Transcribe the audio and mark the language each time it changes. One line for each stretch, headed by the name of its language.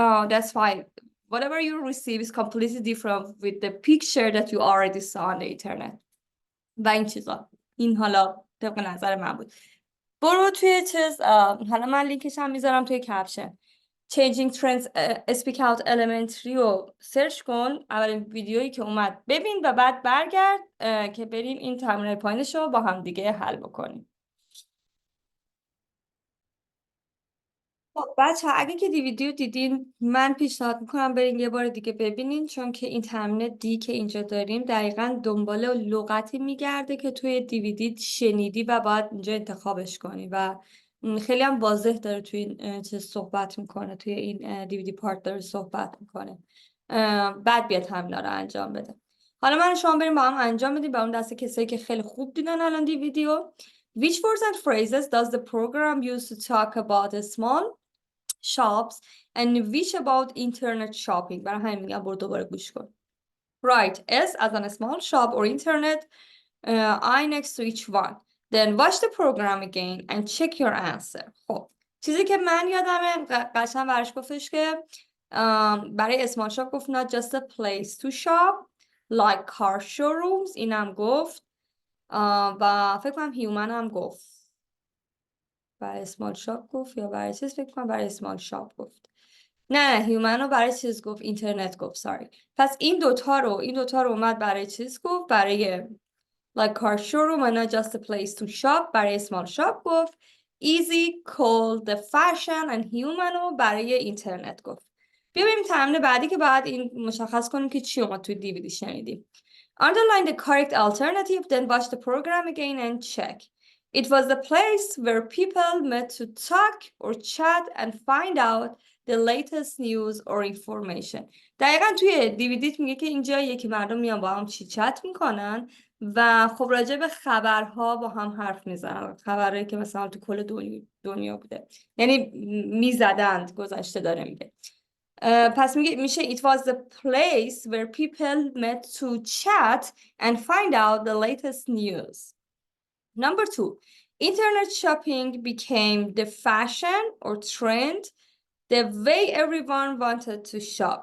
English: That's why whatever you receive is completely different with the picture that you already saw on the internet.
Persian: و این چیزا. این حالا طبق نظر من بود. برو توی حالا من لینکش هم میذارم توی کپشن. Changing Trends SpeakOut Elementary رو سرچ کن، اولین ویدیویی که اومد ببین و بعد برگرد که بریم این تمرین پایینش رو با هم دیگه حل بکنیم. خب بچه اگه که ویدیو دیدین من پیشنهاد میکنم برین یه بار دیگه ببینین، چون که این تمرین دی که اینجا داریم دقیقاً دنبال لغتی میگرده که توی دیویدی شنیدی و باید اینجا انتخابش کنی و خیلی هم واضح داره توی این چیز صحبت میکنه، توی این دیویدی پارت داره صحبت میکنه. بعد بیاد همینا رو انجام بده. حالا من شما بریم با هم انجام بدیم، با اون دسته کسایی که خیلی خوب دیدن الان دیویدیو.
English: Which words and phrases does the program use to talk about the small shops and which about internet shopping؟
Persian: برای همین میگم برو دوباره گوش کن.
English: Write S as on a small shop or internet, I next to each one. Then watch the program again and check your answer. خب
Persian: چیزی که من یادمه قشنگ براش گفتش که برای اسمال شاپ گفت
English: not just a place to shop like car showrooms،
Persian: اینم گفت و فکر کنم هیومن هم گفت. برای اسمال شاپ گفت یا برای چیز؟ فکر کنم برای اسمال شاپ گفت. نه هیومن رو برای چیز گفت، اینترنت گفت. ساری. پس این دوتا رو اومد برای چیز گفت، برای
English: like car showroom and not just a place to shop
Persian: برای small shop گفت.
English: easy called the fashion and human
Persian: رو برای اینترنت گفت. ببینیم تمرین بعدی که بعد این مشخص کنیم که چی اومد توی دیویدی شنیدیم.
English: Underline the correct alternative, then watch the program again and check. It was the place where people met to talk or chat and find out the latest news or information.
Persian: دقیقا توی دیویدیت میگه که اینجاییه که مردم میان با هم چت میکنن و خب راجع به خبرها با هم حرف میزنن، خبرهایی که مثلا تو کل دنیا بوده، یعنی میزدند، گذشته داره میگه. پس میشه
English: it was the place where people met to chat and find out the latest news. Number 2, internet shopping became the fashion or trend the way everyone wanted to shop.